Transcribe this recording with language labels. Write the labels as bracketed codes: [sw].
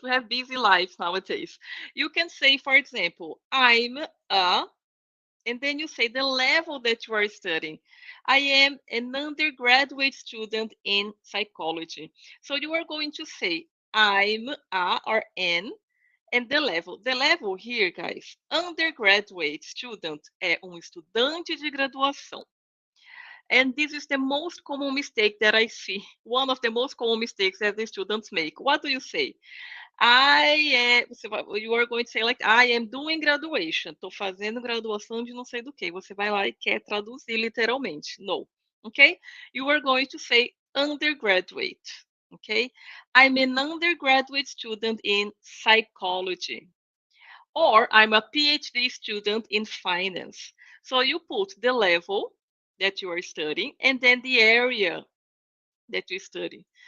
[en] We have busy lives nowadays. You can say, for example, I'm a, and then you say the level that you are studying. I am an undergraduate student in psychology. So you are going to say I'm a or an, and the level. The level here, guys, undergraduate student [pt] é estudante de graduação. [en] And this is the most common mistake that I see. One of the most common mistakes that the students make. What do you say? You are going to say like, I am doing graduation. [pt] Estou fazendo graduação de não sei do que. Você vai lá e quer traduzir literalmente. [en] No. Okay? You are going to say undergraduate. Okay? I'm an undergraduate student in psychology. Or I'm a PhD student in finance. So you put the level that you are studying and then the area that you study.